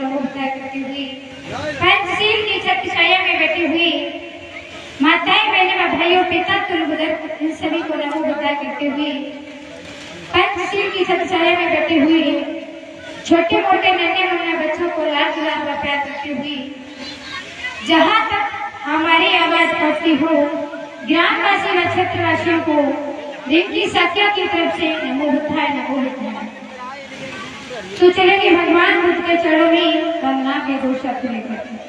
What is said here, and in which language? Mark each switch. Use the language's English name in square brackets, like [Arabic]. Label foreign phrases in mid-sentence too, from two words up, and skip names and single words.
[Hindi] नमो बताया करती हुई, पंचशील की छत्र छाया में बैठी हुई माताएं, बहनें व भाइयों, पिता, कुल बुजुर्ग, इन सभी को नमो बताया करती हुई, पंचशील की छत्र छाया में बैठी हुई छोटे मोटे नन्हे मुन्ने बच्चों को लाल गुलाब का प्यार करती हुई, जहाँ तक हमारी आवाज पहुंचती हो, ग्रामवासी व क्षेत्रवासियों को रिंकी साथियों की तरफ से [Pali] नमो बुद्धाय नमो बुद्धाय। [Hindi] तो चलेंगे भगवान बुद्ध के चरणों में वंदना के दो शब्द लेकर।